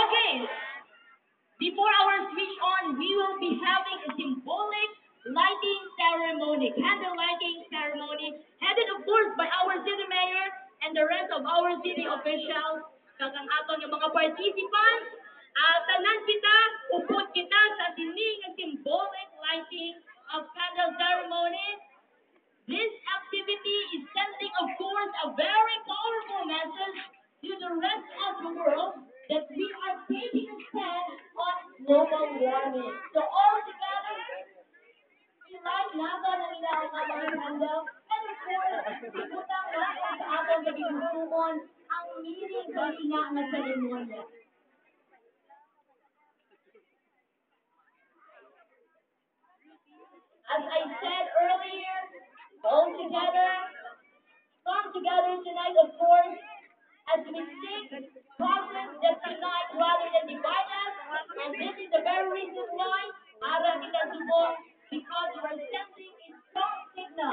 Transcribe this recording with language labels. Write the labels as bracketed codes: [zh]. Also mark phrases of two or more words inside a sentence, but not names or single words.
[en] Okay. Before our switch on, we will be having a symbolic lighting ceremony, candle lighting ceremony, headed of course by our city mayor and the rest of our city officials, [hil] kag ang aton nga mga participants. Tanan kita, upod kita sa sining nga [en] symbolic lighting of candle ceremony. This activity is sending, of course, a very powerful message to the rest of the world that we are taking a stand on global warming. So all together, [hil] i-light natin ang ilang mga candle. [en] And of course, [hil] ibutang natin sa atong nagigustuhon ang meaning sa ina nga seremonya. [en] As I said earlier, all together, come together tonight, of course, as we seek causes that unite rather than divide us. And this is the very reason why [hil] Ara kita subong, [en] because we are sending a strong signal.